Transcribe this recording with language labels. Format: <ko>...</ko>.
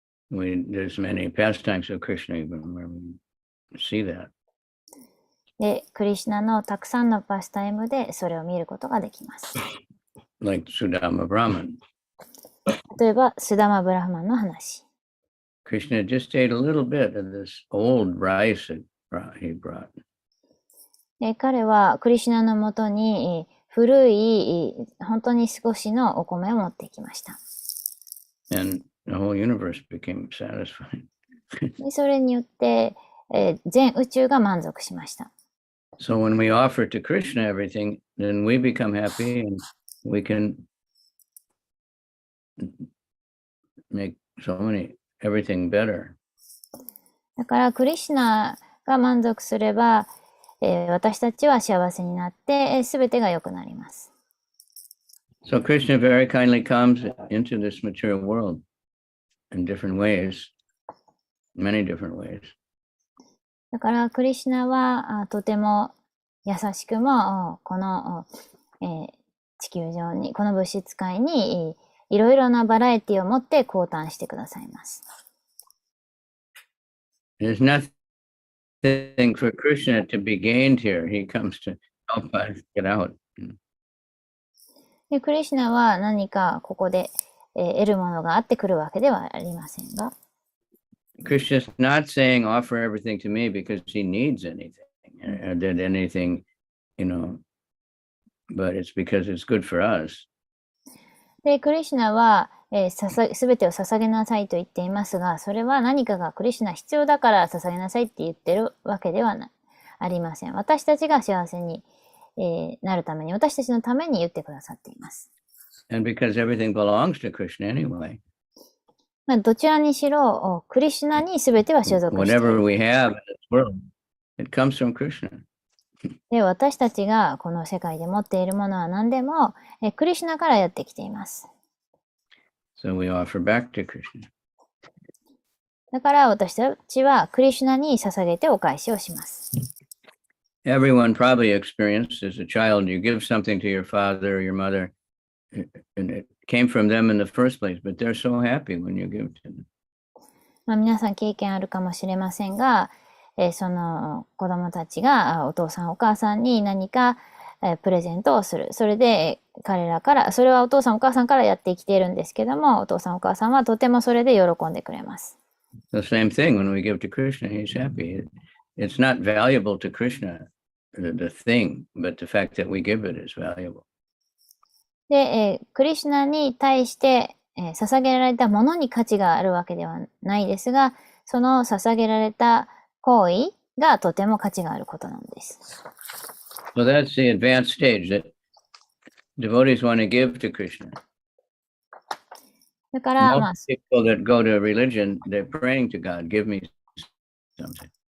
<en>There's many pastimes of Krishna even where we see that.</en> <ja>で、クリシュナのたくさんのパスタイムでそれを見ることができます。</ja> <en>Like Sudama Brahman.</en> <ja>例えば、スダマブラハマンの話。</ja> <en>Krishna just ate a little bit of this old rice that he brought.</en> <ja>彼はクリシュナのもとに古い本当に少しのお米を持ってきました。</ja> <en>And the whole universe became satisfied.</en> <ja>でそれによって、全宇宙が満足しました。</ja> <en>So when we offer to Krishna everything, then we become happy and we can make everything better.</en> <ja>だからクリシュナが満足すれば、私たちは幸せになって、すべてが良くなります。</ja> <en>So Krishna very kindly comes into this material world in different ways, many different ways.</en> <ja>だからクリシュナはとても優しくもこの、地球上にこの物質界にいろいろなバラエティを持って降誕してくださいます。</ja> <en>There's nothing for Krishna to be gained here. He comes to help us get out.</en> <ja>でクリシュナは何かここで、得るものがあってくるわけではありませんが。</ja> <en>Krishna is not saying offer everything to me because he needs anything or did anything, but it's because it's good for us.</en> <ja>で、クリシュナは、すべてを捧げなさいと言っていますが、それは何かがクリシュナ必要だから捧げなさいって言ってるわけではありません。私たちが幸せに、なるために、私たちのために言ってくださっています。</ja> <en>And because everything belongs to Krishna anyway.</en> <ja>どちらにしろ、クリシュナにすべては所属している。</ja> <en>Whatever we have in this world, it comes from Krishna.</en> <ja>で、私たちがこの世界で持っているものは何でも、クリシュナからやってきています。</ja> <en>So we offer back to Krishna.</en> <ja>だから私たちはクリシュナに捧げてお返しをします。</ja> <en>Everyone probably experienced as a child, you give something to your father or your mother, and it came from them in the first place, but they're so happy when you give to them.</en> <ja>皆さん経験あるかもしれませんが、その子供たちがお父さんお母さんに何かプレゼントをする。それで彼らから、それはお父さんお母さんからやってきているんですけども、お父さんお母さんはとてもそれで喜んでくれます。</ja> <en>The same thing when we give to Krishna, he's happy. It's not valuable to Krishna, the thing, but the fact that we give it is valuable.</en> <ja>で、クリシュナに対して、捧げられたものに価値があるわけではないですが、その捧げられた行為がとても価値があることなんです。</ja> <en>So that's the advanced stage that devotees want to give to Krishna.</en> <ja>だから、</ja> <en>Most people that go to religion, they're praying to God, give me something.</en>